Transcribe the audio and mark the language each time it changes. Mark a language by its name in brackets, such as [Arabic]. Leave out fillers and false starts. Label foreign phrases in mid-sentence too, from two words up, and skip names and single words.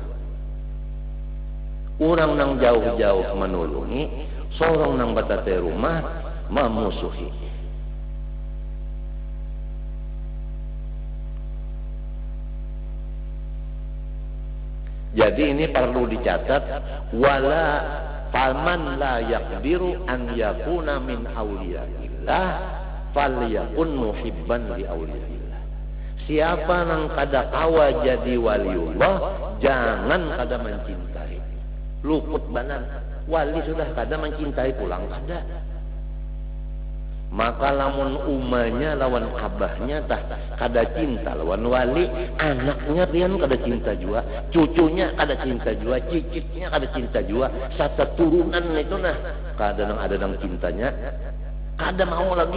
[Banjar] Orang nang jauh-jauh menulungi, sorong nang batatai rumah memusuhi. Jadi ini perlu dicatat, [Arabic] ولا فمن لا يقدر أن يكون من أولياء الله فليكن محبا لأولياء الله. [Banjar] Siapa nang kada kawa jadi waliullah, jangan kada mencintai. Luput banan, wali sudah kada mencintai pulang kada. Maka lamun umanya lawan abahnya tah kada cinta lawan wali, anaknya pian kada cinta jua, cucunya kada cinta jua, cicitnya kada cinta jua, satu turunan itu nah kada nang ada nang cintanya, kada mau lagi.